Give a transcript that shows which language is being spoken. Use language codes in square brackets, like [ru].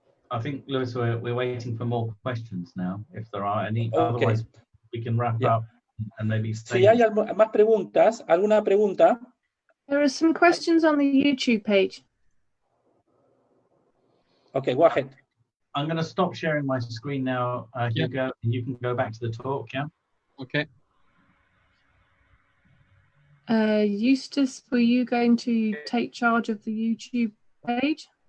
[en] I think, Lewis, we're waiting for more questions now, if there are any. Okay. Otherwise, we can wrap up and maybe stay. [es] Si hay más preguntas, ¿alguna pregunta? [en] There are some questions on the YouTube page. Okay, go ahead. I'm going to stop sharing my screen now, Hugo, and you can go back to the talk, yeah? Okay. Eustace, were you going to take charge of the YouTube page?